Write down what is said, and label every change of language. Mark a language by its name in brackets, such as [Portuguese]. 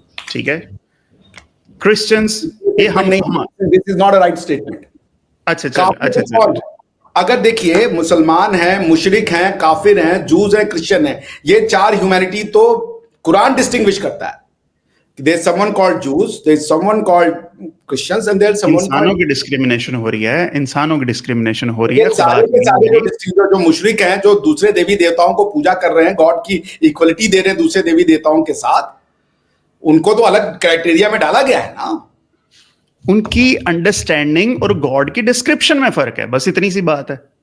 [Hindi] ठीक है, क्रिश्चियंस ये हम नहीं. [English] This is not a right statement. [Hindi] अच्छा. अगर देखिए, मुसलमान हैं, मुशरिक हैं, काफिर हैं, जूस हैं, क्रिश्चियन हैं, ये चार ह्यूमैनिटी तो कुरान डिस्टिंग्विश करता है. [English] There is someone called Jews, there is someone called Christians, and there is someone. [Hindi] इंसानों की डिस्क्रिमिनेशन हो रही है, इंसानों की डिस्क्रिमिनेशन हो रही है. सारे जो मुशरिक हैं, जो दूसरे देवी देवताओं को पूजा कर रहे हैं, गॉड की इक्वलिटी दे रहे हैं दूसरे देवी देवताओं के साथ, उनको तो अलग क्राइटेरिया में डाला गया है ना. उनकी अंडरस्टैंडिंग और गॉड की डिस्क्रिप्शन में फर्क है, बस इतनी सी बात है